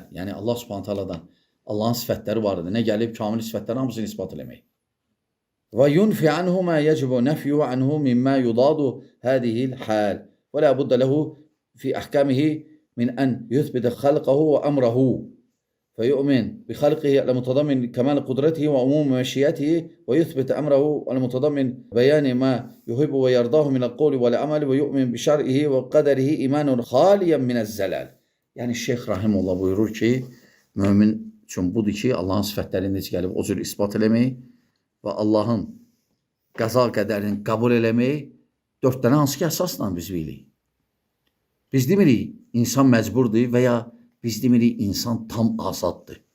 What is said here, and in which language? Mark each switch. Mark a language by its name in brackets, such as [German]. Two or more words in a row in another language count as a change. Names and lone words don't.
[Azerbaijani] Yəni, Allah subhanət haladan Allahın sifətləri vardır. Nə gəlib? Kamil sifətləri hamısını isbat eləmək. [Arabic] وينفي عنه ما يجب نفيه عنه مما يضاد هذه الحال. ولا بد له في أحكامه من أن يثبت خلقه وأمره. فيؤمن بخلقه المتضمن كمال قدرته وعموم مشيئته ويثبت أمره المتضمن بيان ما يحب ويرضاه من القول والعمل ويؤمن بشرعه وقدره إيمانا خاليا من الزلال. [Azerbaijani] Yəni Şeyx Rahimullah buyurur ki, mömin üçün budur ki, Allahın sifətlərini necə gəlib o cür isbat eləmək və Allahın qəza qədərini qəbul eləmək 4 dənə hansı ki əsasla biz bilirik. Biz demirik insan məcburdur və ya biz demirik insan tam azaddır.